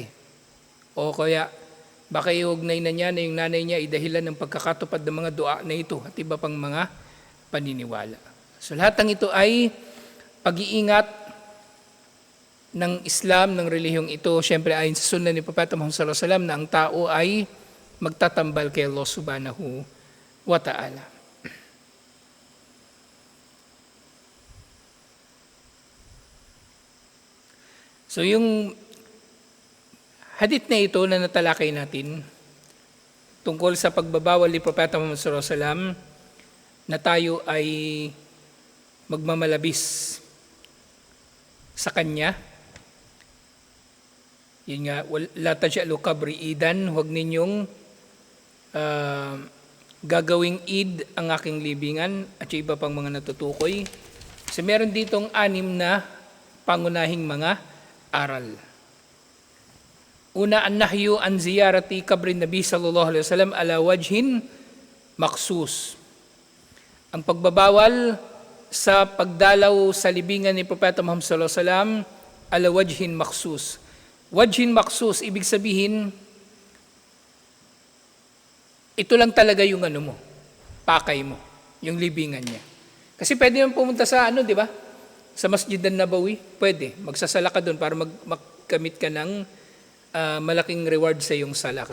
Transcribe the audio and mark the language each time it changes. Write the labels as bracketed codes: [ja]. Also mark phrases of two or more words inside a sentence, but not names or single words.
[tl] O kaya, baka iugnay na niya na yung nanay niya ay dahilan ng pagkakatupad ng mga dua na ito at iba pang mga paniniwala. So lahat ng ito ay pag-iingat ng Islam, ng relihiyong ito, siyempre ayon sa sunnah ni Propeta Muhammad [ar] صلى الله عليه وسلم [tl] na ang tao ay magtatambal kay Allah [ar] سبحانه وتعالى. [tl] So yung hadith na ito na natalakay natin tungkol sa pagbabawal ni Propeta Muhammad [ar] صلى الله عليه وسلم [tl] na tayo ay magmamalabis sa kanya. Yun nga, [ar] لا تجعلوا قبري عيدا, [tl] huwag ninyong gagawing id ang aking libingan at yung iba pang mga natutukoy. So meron ditong 6 na pangunahing mga aral. Una, [ar] النهي عن زيارة قبر النبي صلى الله عليه وسلم على وجه مخصوص. [tl] Ang pagbabawal sa pagdalaw sa libingan ni Propeta Muhammad [ar] صلى الله عليه وسلم على وجه مخصوص. وجه مخصوص, [tl] ibig sabihin, ito lang talaga yung ano mo, pakay mo, yung libingan niya. Kasi pwede naman pumunta sa di ba? Sa Masjid an-Nabawi, pwede. Magsasala ka doon para magkamit ka ng malaking reward sa iyong sala.